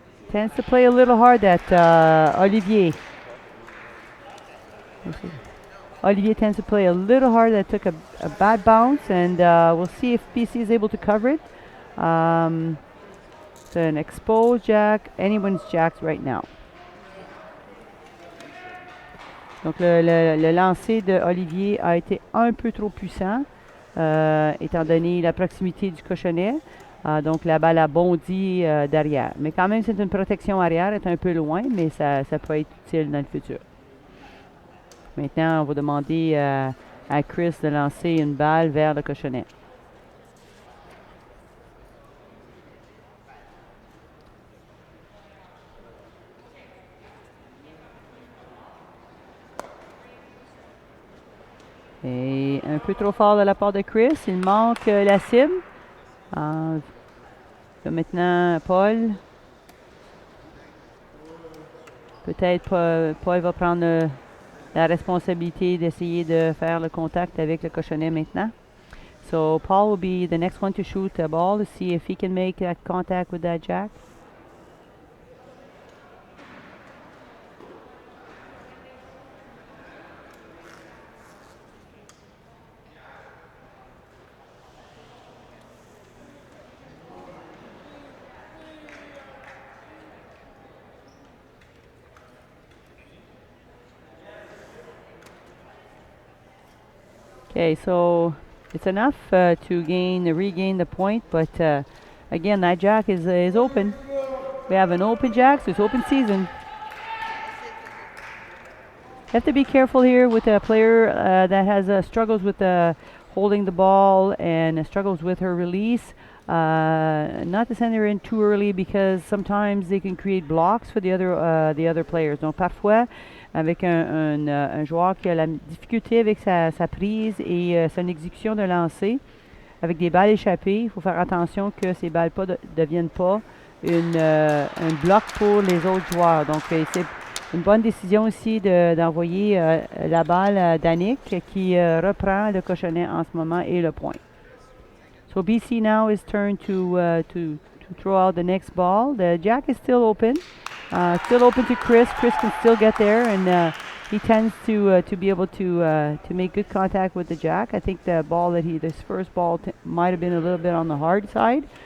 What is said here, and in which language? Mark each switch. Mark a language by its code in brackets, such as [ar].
[en] Tends to play a little hard, that Olivier. Olivier tends to play a little hard. That took a bad bounce, and we'll see if BC is able to cover it. It's an exposed jack, anyone's jacks right now. [fr] Donc le lancer de Olivier a été un peu trop puissant, étant donné la proximité du cochonnet. Donc la balle a bondi derrière. Mais quand même, c'est une protection arrière, est un peu loin, mais ça peut être utile dans le futur. Maintenant, on va demander à Chris de lancer une balle vers le cochonnet. Et un peu trop fort de la part de Chris. Il manque la cible. Maintenant, Paul. Peut-être Paul va prendre la responsabilité d'essayer de faire le contact avec le cochonnet maintenant. [en] So Paul will be the next one to shoot a ball to see if he can make that contact with that jack. Okay, so it's enough to regain the point, but again, that jack is open. We have an open jack, so it's open season. You have to be careful here with a player that has struggles with holding the ball and struggles with her release. Not to send her in too early, because sometimes they can create blocks for the other players. [fr] Donc parfois, avec un joueur qui a la difficulté avec sa prise et son exécution de lancer, avec des balles échappées, il faut faire attention que ces balles ne deviennent pas un bloc pour les autres joueurs. Donc c'est une bonne décision ici d'envoyer la balle à Danick, qui reprend le cochonnet en ce moment et le point. [en] So BC now is turn to throw out the next ball. The jack is still open to Chris. Chris can still get there, and he tends to be able to make good contact with the jack. I think the ball this first ball might have been a little bit on the hard side.